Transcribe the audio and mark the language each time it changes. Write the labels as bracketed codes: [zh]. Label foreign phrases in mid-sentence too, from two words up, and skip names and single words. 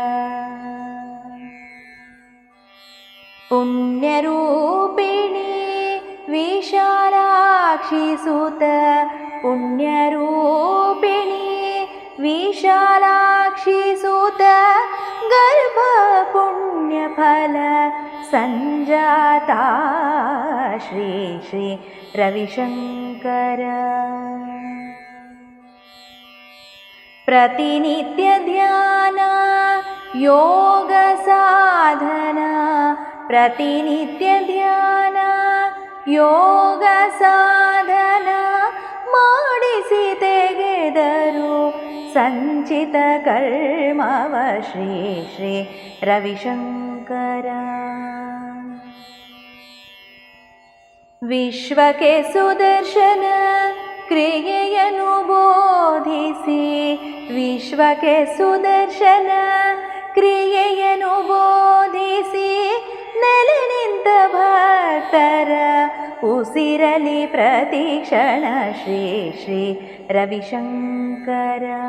[sa] पुण्यरूपिणी विशालाक्षी सुत पुण्यरूपिणी विशालाक्षी सुत गर्भ पुण्यफल संजाता श्री श्री रविशंकर [kn] ಪ್ರತಿನಿತ್ಯ ಧ್ಯಾನ ಯೋಗ ಸಾಧನ ಪ್ರತಿನಿತ್ಯ ಧ್ಯಾನ ಯೋಗ ಸಾಧನ ಮಾಡಿಸಿ ತೆಗೆದರು ಸಂಚಿತ ಕರ್ಮವ ಶ್ರೀ ಶ್ರೀ ರವಿಶಂಕರ ವಿಶ್ವಕ್ಕೆ ಸುದರ್ಶನ ಕ್ರಿಯೆಯನ್ನು ಬೋಧಿಸಿ ವಿಶ್ವಕ್ಕೆ ಸುದರ್ಶನ ಕ್ರಿಯೆಯನ್ನು ಬೋಧಿಸಿ ನೆಲೆ ನಿಂತ ಭಕ್ತರ ಉಸಿರಲಿ ಪ್ರತಿಕ್ಷಣ ಶ್ರೀ ಶ್ರೀ ರವಿಶಂಕರ